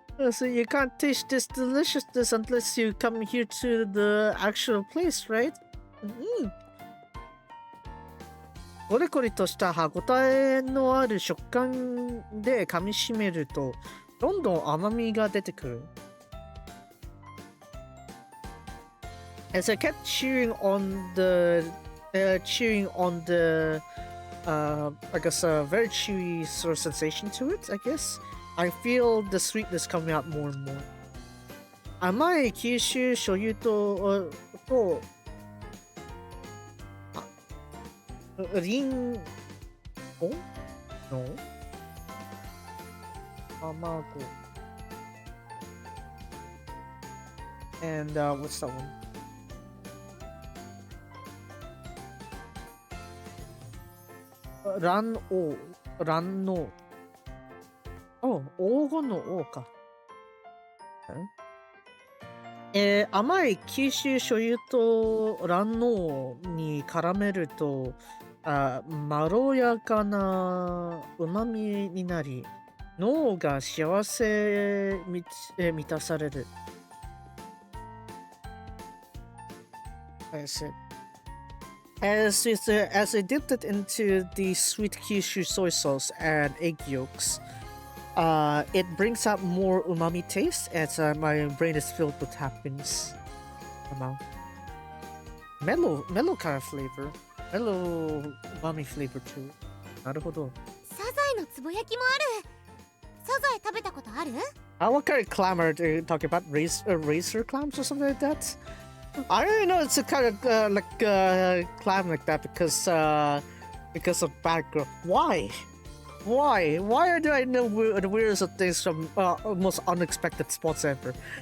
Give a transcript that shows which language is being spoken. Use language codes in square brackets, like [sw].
[en] So you can't taste this deliciousness unless you come here to the actual place, right? [ja] コリコリとした歯ごたえのある食感で噛み締めるとどんどん甘みが出てくる。 [en] As I kept chewing on the I guess very chewy sort of sensation to it, I guess. I feel the sweetness coming out more and more. [ja] 甘い九州醤油とリンゴの卵 [en] and what's that one? [ja] 卵黄黄金の黄か。甘い九州醤油と卵黄に絡めるとまろやかな旨味になり脳が幸せ満たされる。 [en] As I dipped it into the sweet Kyushu soy sauce and egg yolks, it brings out more umami taste as my brain is filled with happiness. Mellow kind of flavor. Mellow umami flavor too. [ja] なるほど。サザエのつぼ焼きもある。サザエ食べたことある？ [en] What kind of clam are you talking about? Razor clams or something like that? I don't know. It's a kind of clam like that because of bad girl. Why? Why do I know the weirdest of things from most unexpected spots ever?